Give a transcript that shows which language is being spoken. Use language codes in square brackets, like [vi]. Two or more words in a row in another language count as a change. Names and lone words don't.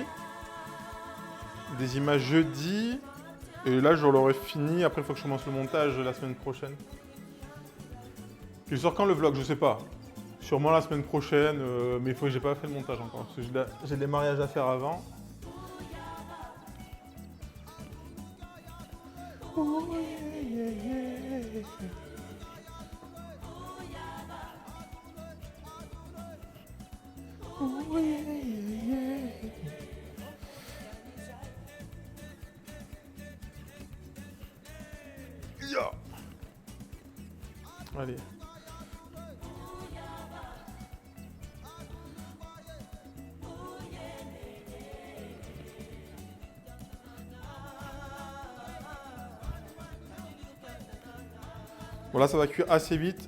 [fr] Des images jeudi. Et là, je l'aurai fini. Après, il faut que je commence le montage la semaine prochaine. Je sors quand le vlog? Je sais pas. Sûrement la semaine prochaine. Mais il faut que j'ai pas fait le montage encore. Parce que j'ai des mariages à faire avant. [en] Oh, yeah, yeah, yeah. Oh, yeah, yeah, yeah. Yeah. [fr] Allez. Bon là ça va cuire assez vite.